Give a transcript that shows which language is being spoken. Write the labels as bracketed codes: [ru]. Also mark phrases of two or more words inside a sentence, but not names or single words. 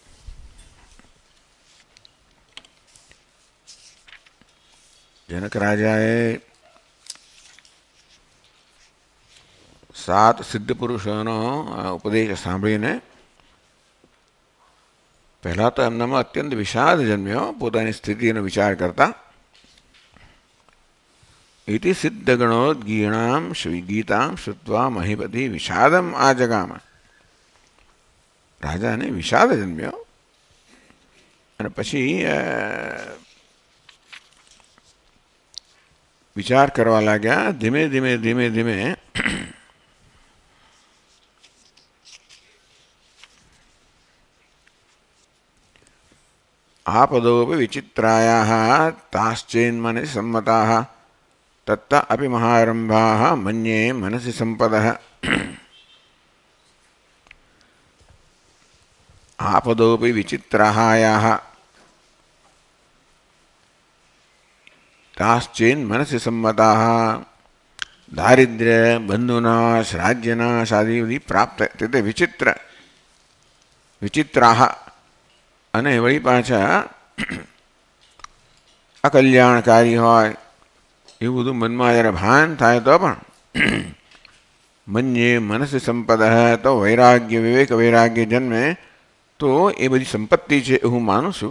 [gu] જનક રાજાએ 7 સિદ્ધ પુરુષોનો ઉપદેશ સાંભળીને પહેલા તો એમનામાં અત્યંત વિષાદ જન્મ્યો પોતાની સ્થિતિનો વિચાર કરતા. [sa] इति सिद्धगणोद्गीणां गीतां श्रुत्वा महीपति विषादम आजगाम. [gu] રાજાને વિષાદ જન્મ્યો અને પછી વિચાર કરવા લાગ્યા. ધીમે ધીમે ધીમે ધીમે [sa] आपदोपि विचित्रायाः ताश्चेन्मनसि सम्मताः तत्त अपि महारम्भाः मन्ये मनसि सम्पदः. आपदोपि विचित्रायाः ताश्चेन्मनसि सम्मताः. दारिद्र्य बन्धुनाश राज्यनाश आदि प्राप्त ते विचित्र विचित्राः [gu] અને વળી પાછા અકલ્યાણકારી હોય એવું બધું મનમાં જ્યારે ભાન થાય તો પણ [sa] મન્યે મનસી સંપદ [gu] તો વૈરાગ્ય વિવેક વૈરાગ્ય જન્મે તો એ બધી સંપત્તિ છે એ હું માનું છું.